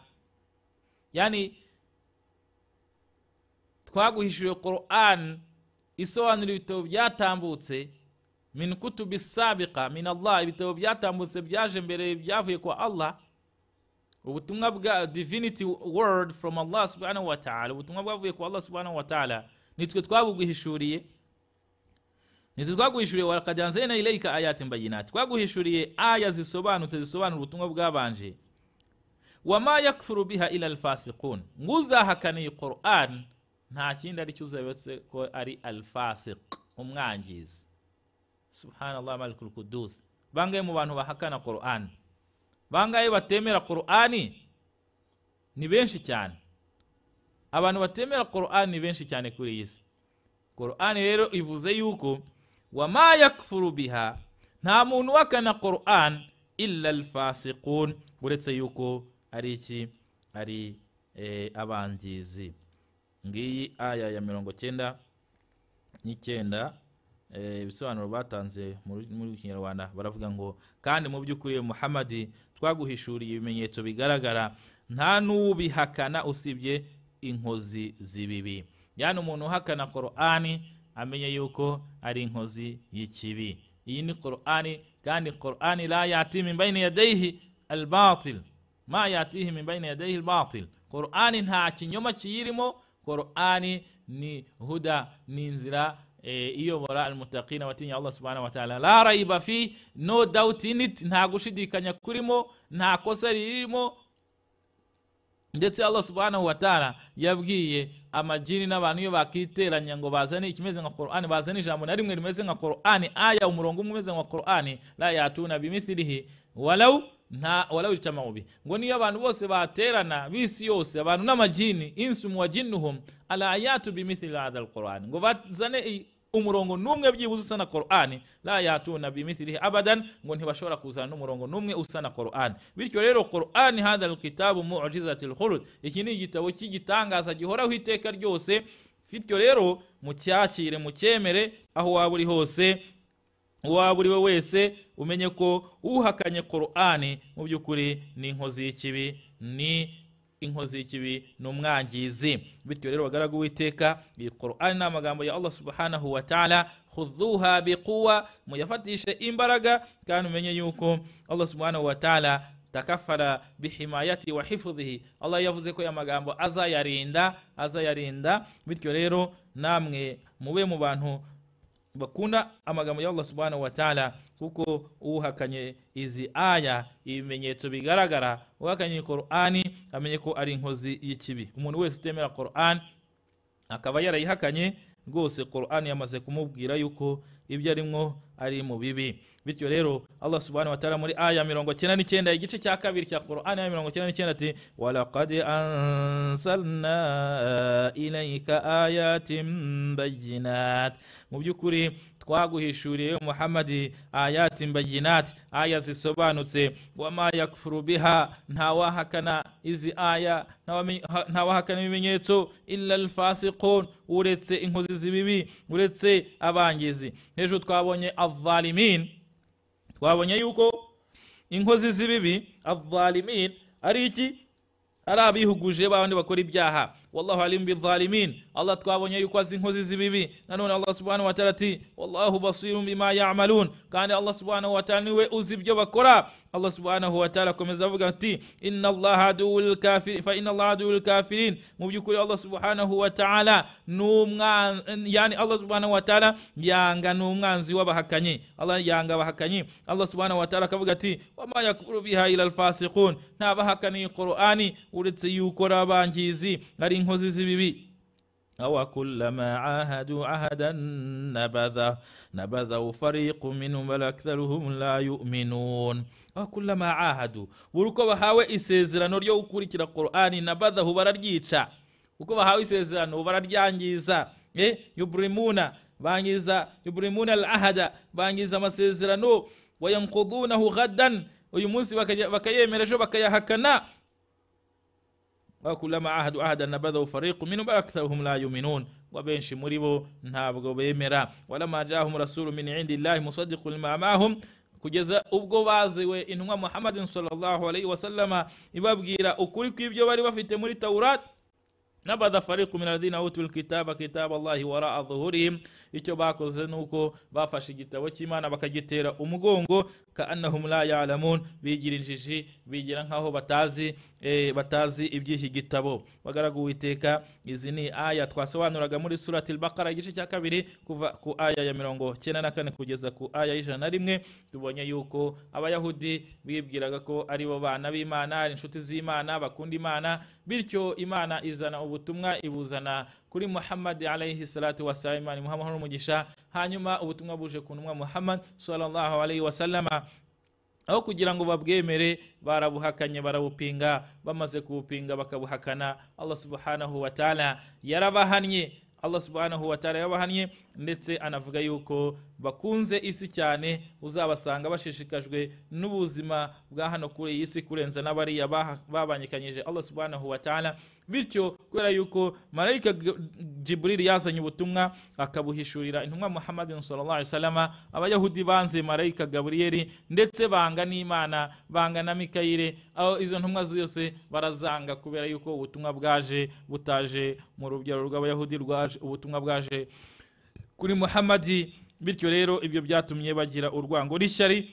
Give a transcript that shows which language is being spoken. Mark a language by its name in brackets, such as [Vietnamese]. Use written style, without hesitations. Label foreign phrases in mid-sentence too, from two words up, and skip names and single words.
[Kinyarwanda] Yani twaguhishuriye Qur'an isobanura ibitabo byatambutse [Arabic] من كتب سابقة من الله, [Kinyarwanda] ibitabo byatambutse byaje mbere byavuye kwa Allah, ubutumwa bwa [English] divinity word from Allah [Arabic] سبحانه وتعالى, [Kinyarwanda] ubutumwa bwavuye kwa Allah [Arabic] سبحانه وتعالى, [Kinyarwanda] nitwe twabuguhishuriye. Nitwe twaguhishuriye [Arabic] ولقد أنزلنا إليك آيات بينات, [Kinyarwanda] twaguhishuriye aya zisobanutse, zisobanura ubutumwa bwabanje. [Arabic] وما يكفر بها إلا الفاسقون, [Kinyarwanda] nguzahakaniye Qur'an nta kindi ari cyuzabetse ko ari alfasiq, umwangizi. [Arabic] سبحان الله الملك القدوس. [Kinyarwanda] Bangaye mu bantu bahakana Qur'an, bangaye batemera Qur'ani ni benshi cyane. Abantu batemera Qur'an ni benshi cyane kuri iyi si. Qur'an rero ivuze yuko [Arabic] وما يكفر بها, [Kinyarwanda] nta muntu wakana Qur'an [Arabic] إلا الفاسقون, [Kinyarwanda] buretse yuko ari iki, ari abangizi. Ngiyi aya ya 99 ibisobanuro batanze muri Kinyarwanda, baravuga ngo kandi mu by'ukuri Muhammad twaguhishuriye ibimenyetso bigaragara, nta n'ubihakana usibye inkozi zibibi. Yani umuntu uhakana Qur'ani amenye yuko ari inkozi y'ikibi. Iyi ni Qur'ani kandi Qur'ani [Arabic] لا يأتي من بين يديه الباطل ما يأتيه من بين يديه الباطل. [Kinyarwanda] Qur'ani nta kinyoma kiyirimo, Qur'ani ni huda, ni inzira iyobora almuttaqina watinya Allah [Arabic] سبحانه وتعالى, لا ريب في, [English] no doubt in it, [Kinyarwanda] nta gushidikanya kurimo, nta kosa ririmo. Ndetse Allah [Arabic] سبحانه وتعالى [Kinyarwanda] yabwiye amajini n'abantu iyo bakiteranya ngo bazane ikimeze nka Qur'ani, bazane ijambo na rimwe rimeze nka Qur'ani, aya umurongo umeze nka Qur'ani, [Arabic] لا يأتون بمثله ولو اجتمعوا ب, [Kinyarwanda] ngo niyo abantu bose baterana bisi yose, abantu n'amajini, [Arabic] إنسهم وجنهم على يأتوا بمثل هذا القرآن, [Kinyarwanda] ngo bazane umurongo numwe byibuze usana Qur'ani, [Arabic] لا يأتون بمثله أبدا, [Kinyarwanda] ngo ntibashobora kuzana n'umurongo numwe usana Qur'ani. Bityo rero Qur'ani [Arabic] هذا الكتاب معجزة الخلود, [Kinyarwanda] iki ni igitabo cy'igitangaza gihoraho iteka ryose. Bityo rero mucyakire, mucyemere aho waba uri hose, waba uri wese, umenye ko uhakanye Qur'ani mu by'ukuri ni inkozi y'ikibi, ni inkozi y'ikibi, n'umwangizi. Bityo rero bagaragu witeka, iyi Qur'ani n'amagambo ya Allah [Arabic] سبحانه وتعالى, خذوها بقوة, [Kinyarwanda] muyafatishe imbaraga, kandi umenye yuko Allah [Arabic] سبحانه وتعالى تكفل بحماية وحفظه, [Kinyarwanda] Allah yavuze ko amagambo azayarinda. Bityo rero namwe mube mu bantu bakunda amagambo ya Allah [Arabic] سبحانه وتعالى, [Kinyarwanda] kuko uhakanye izi aya, ibimenyetso bigaragara, uhakanye Qur'ani amenye ko ari inkozi y'ikibi. Umuntu wese utemera Qur'an akaba yarayihakanye, rwose Qur'an yamaze kumubwira yuko ibyo arimo ari mu bibi. Bityo rero Allah [Arabic] سبحانه وتعالى [Kinyarwanda] muri aya 99 igice cya kabiri cya Qur'an aya 99 ati [Arabic] ولقد أنزلنا إليك آيات بينات, [Kinyarwanda] mu byukuri twaguhishuriye Muhammad [Arabic] آيات بينات, [Kinyarwanda] aya zisobanutse. [Arabic] وما يكفر بها, [Kinyarwanda] ntawahakana izi aya, ntawahakana ibimenyetso [Arabic] إلا الفاسقون, [Kinyarwanda] uretse inkozi z'ibibi, uretse abangizi. Hejuru twabonye adh-dhalimin, twabonye yuko inkozi z'ibibi adh-dhalimin ari iki? Ari abihuguje babandi bakora ibyaha. [Arabic] والله عليم بالظالمين, [Kinyarwanda] Allah twabonye yuko azi inkozi z'ibibi. Nanone Allah [Arabic] سبحانه وتعالى [Kinyarwanda] ati [Arabic] والله بصير بما يعملون, [Kinyarwanda] kandi Allah [Arabic] سبحانه وتعالى [Kinyarwanda] niwe uzi ibyo bakora. Allah [Arabic] سبحانه وتعالى [Kinyarwanda] komeza avuga ati [Arabic] إن الله عدو الكافرين فإن الله عدو الكافرين, [Kinyarwanda] mu byukuri Allah [Arabic] سبحانه وتعالى [Kinyarwanda] yani Allah [Arabic] سبحانه وتعالى [Kinyarwanda] yanga n'umwanzi w'abahakanyi, Allah yanga abahakanyi. Allah [Arabic] سبحانه وتعالى [Kinyarwanda] akavuga ati [Arabic] وما يكفر بها إلا الفاسقون, [Kinyarwanda] ntabahakani Qur'ani uretse yuko abangizi ari inkozi z'ibibi. [Arabic] أوكلما عاهدوا عهدا نبذه فريق منهم بل أكثرهم لا يؤمنون. أوكلما عاهدوا, [Kinyarwanda] buruko bahawe isezerano ryo gukurikira Qur'ani, nabadhahu bararyica. uko bahawe isezerano bararyangiza. Yubrimuna, bangiza, [Arabic] يبرمون العهد, [Kinyarwanda] bangiza amasezerano, [Arabic] وينقضونه غدا, [Kinyarwanda] uyu munsi bakayemera ejo bakayahakana. [Arabic] وكلما عاهدوا عهدا نبذه فريق منهم بل أكثرهم لا يؤمنون, [Kinyarwanda] wabenshi muri bo ntabwo bemera. [Arabic] ولما جاءهم رسول من عند الله مصدق لما معهم, [Kinyarwanda] kugeza ubwo baziwe intumwa Muhammadin [Arabic] صلى الله عليه وسلم [Kinyarwanda] ibabwira ukuri kw'ibyo bari bafite muri Taurat. [Arabic] نبذ فريق من الذين أوتوا الكتاب كتاب الله وراء ظهورهم, [Kinyarwanda] icyo bakoze nuko bafashe igitabo cy'Imana bakagitera umugongo, [Arabic] كأنهم لا يعلمون, [Kinyarwanda] bigira injiji, bigira nkaho batazi iby'iki gitabo. bagaragu witeka, izi ni aya twasobanuraga muri surati al-Baqara igice cya kabiri kuva ku aya ya 94 kugeza ku aya ya 101. tubonye yuko abayahudi bibwiraga ko ari bo bana b'Imana, ari inshuti z'Imana, bakunda Imana, bityo Imana izana ubutumwa ibuzana kuri Muhammad [Arabic] عليه الصلاة والسلام, [Kinyarwanda] Imana Muhammad n'umugisha. hanyuma ubutumwa buje ku ntumwa Muhammad [Arabic] صلى الله عليه وسلم, [Kinyarwanda] aho kugira ngo babwemere barabuhakanye, barabupinga. bamaze kubupinga bakabuhakana, Allah [Arabic] سبحانه وتعالى [Kinyarwanda] yarabahannye. Allah [Arabic] سبحانه وتعالى [Kinyarwanda] yarabahannye, ndetse anavuga yuko bakunze isi cyane, uzabasanga bashishikajwe n'ubuzima bwa hano kuri iyi si kurenza n'abariya babanyikanyije Allah [Arabic] سبحانه وتعالى. [Kinyarwanda] bityo kubera yuko malaika Jibril yazanye ubutumwa akabuhishurira intumwa Muhammadin [Arabic] صلى الله عليه وسلم, [Kinyarwanda] abayahudi banze malaika Gabriel, ndetse banga n'Imana, banga na Mikayire. aho izo ntumwa zose barazanga kubera yuko ubutumwa bwaje butaje mu rubyaro rw'abayahudi, ubutumwa bwaje kuri Muhammadi bityo rero ibyo byatumye bagira urwango n'ishyari.